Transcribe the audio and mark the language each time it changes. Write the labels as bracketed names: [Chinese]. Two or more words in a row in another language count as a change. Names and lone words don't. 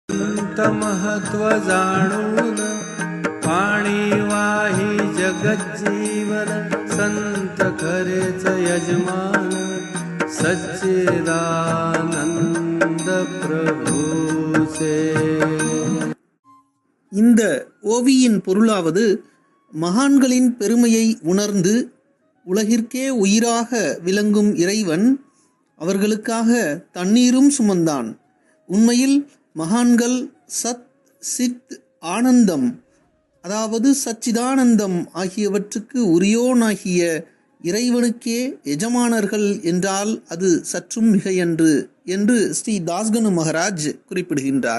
[Marathi] संत महत्व जाणून पाणी वाही जगज्जीवन संत खरेच यजमान सच्चिदानंद प्रभूचे. [Tamil] இந்த ஓவியின் பொருளாவது, மகான்களின் பெருமையை உணர்ந்து உலகிற்கே உயிராக விளங்கும் இறைவன் அவர்களுக்காக தண்ணீரும் சுமந்தான். உண்மையில் மகான்கள் சத், சித், ஆனந்தம், அதாவது சச்சிதானந்தம் ஆகியவற்றுக்கு உரியோனாகிய இறைவனுக்கே எஜமானர்கள் என்றால் அது சற்றும் மிகையன்று என்று ஸ்ரீ தாஸ்கனு மகராஜ் குறிப்பிடுகின்றார்.